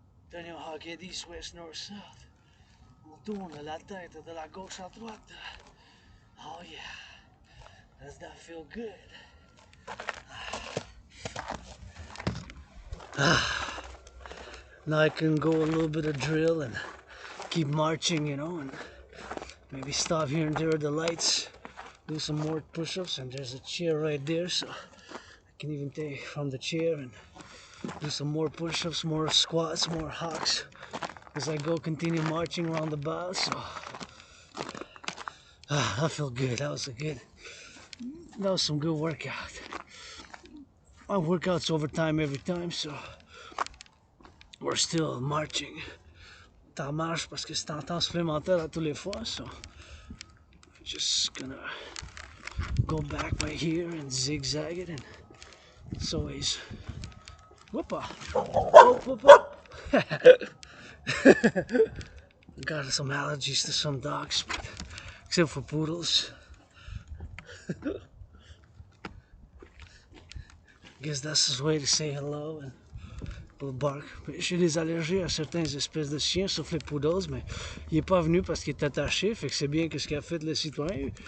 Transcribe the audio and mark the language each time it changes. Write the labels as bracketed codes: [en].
[en] Turn your hawk head east, west, north, south. [fr] On tourne la tête de la gauche à droite. [en] Oh yeah. Does that feel good? Now I can go a little bit of drill and keep marching, you know, and maybe stop here and there at the lights, do some more push-ups, and there's a chair right there, so I can even take from the chair and do some more push-ups, more squats, more hawks as I go continue marching around the bow. So I feel good. That was some good workout. My workout's overtime every time, so we're still marching. [fr] Ta marche parce que c'est en temps supplémentaire à tous les fois, [en] so just gonna go back right here and zigzag it, and it's always whoopa. Got some allergies to some dogs, except for poodles. guess that's his way to say hello. And il bark. [fr] J'ai des allergies à certaines espèces de chiens, sauf les poodles, mais il est pas venu parce qu'il est attaché, fait que c'est bien que ce qu'a fait le citoyen.